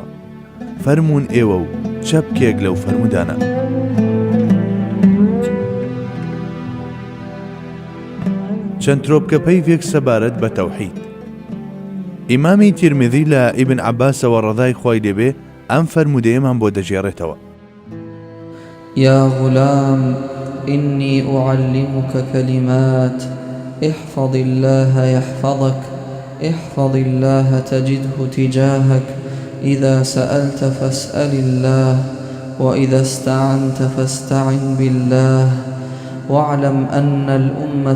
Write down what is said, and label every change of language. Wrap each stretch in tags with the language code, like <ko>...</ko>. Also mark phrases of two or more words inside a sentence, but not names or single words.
<ckb>فەرموون ئێوە و چەپکێک لەو فەرمودانە. چەند ترۆپکە پەیوێک سەبارەت بە تەوحید. ئیمامی تیرمیذی لە ئیبن عەباسەوە ڕەضای خوای لێبێ ئەم فەرمودەیەمان بۆ دەژێڕێتەوە:</ckb> <ar>يا غلام إني أعلمك كلمات احفظ الله يحفظك احفظ الله تجده تجاهك إذا سألت فاسأل الله وإذا استعنت فاستعن بالله واعلم أن الأمة</ar>